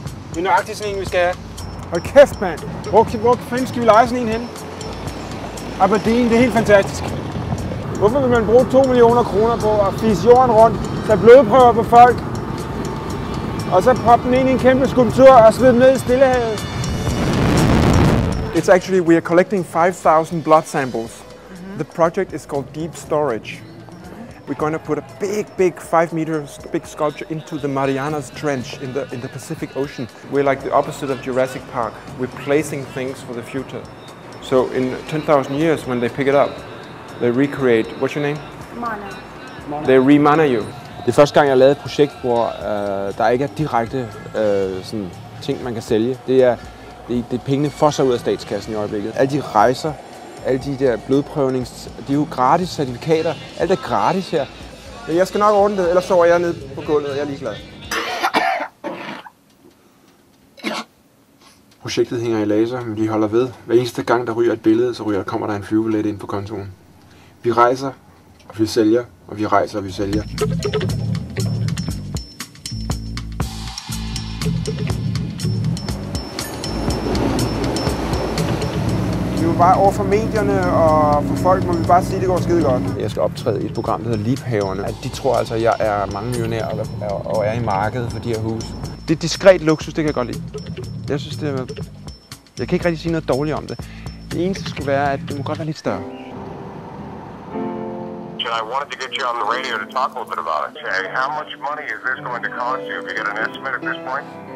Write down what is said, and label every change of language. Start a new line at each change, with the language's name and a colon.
Danish: Det er nøjagtigt sådan en, vi skal have. Hold kæft, mand. Hvor fanden skal vi lege sådan en hen? Aberdeen, det er helt fantastisk. Hvorfor vil man bruge 2 millioner kroner på at fise jorden rundt, tage blodprøver på folk, og så proppe den ind i en kæmpe skulptur og smide den ned i Stillehavet?
English: It's actually, we are collecting 5,000 blood samples. The project is called Deep Storage. We're going to put a big 5 meters big sculpture into the Marianas Trench in the Pacific Ocean. We're like the opposite of Jurassic Park. We're placing things for the future. So in 10,000 years, when they pick it up, they recreate. What's your name? Mana. They remana you.
Danish: Det er første gang, jeg har lavet et projekt, hvor der ikke er direkte sådan ting, man kan sælge. Det er pengene fosser ud af statskassen i øjeblikket. Alle de rejser, alle de der blodprøvnings, de er jo gratis certifikater. Alt er gratis her. Men jeg skal nok ordne det, ellers sover jeg ned på gulvet, og jeg er ligeglad. Projektet hænger i laser, men vi holder ved. Hver eneste gang, der ryger et billede, så kommer der en flyvebillet ind på kontoen. Vi rejser, og vi sælger, og vi rejser, og vi sælger. Vi må bare over for medierne og for folk, må vi bare sige, at det går skide godt. Jeg skal optræde i et program, der hedder Liebhaverne. De tror altså, at jeg er mange millionær og er i markedet for de her huse. Det er diskret luksus, det kan jeg godt lide. Jeg synes, jeg kan ikke rigtig sige noget dårligt om det. Det eneste skulle være, at det må godt være lidt større.
English: I wanted to get you on the radio to talk a little bit about it. Okay, how much money is this going to cost you? Have you got an estimate at this point?